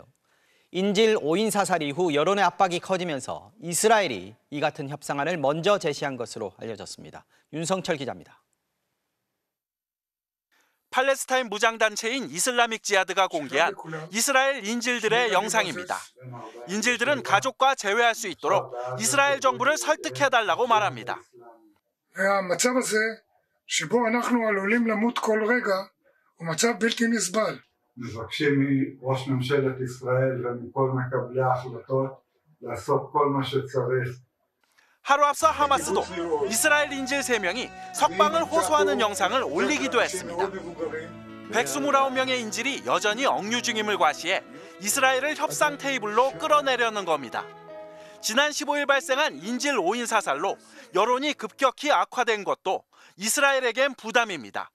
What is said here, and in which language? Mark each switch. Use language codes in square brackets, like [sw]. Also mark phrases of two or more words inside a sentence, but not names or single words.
[ko] 인질 5인 사살 이후 여론의 압박이 커지면서 이스라엘이 이 같은 협상안을 먼저 제시한 것으로 알려졌습니다. 윤성철 기자입니다. 팔레스타인 무장단체인 이슬라믹 지하드가 공개한 이스라엘 인질들의 영상입니다. 인질들은 가족과 재회할 수 있도록 이스라엘 정부를 설득해달라고 말합니다. [he] המצב הזה שבו אנחנו עלולים למות כל רגע הוא מצב בלתי נסבל. מבקשים מראש ממשלת ישראל ומכל מקבלי ההחלטות לעשות כל מה שצריך. [ko] 하루 앞서 하마스도 이스라엘 인질 3명이 석방을 호소하는 영상을 올리기도 했습니다. 129명의 인질이 여전히 억류 중임을 과시해 이스라엘을 협상 테이블로 끌어내려는 겁니다. 지난 15일 발생한 인질 5인 사살로 여론이 급격히 악화된 것도 이스라엘에겐 부담입니다.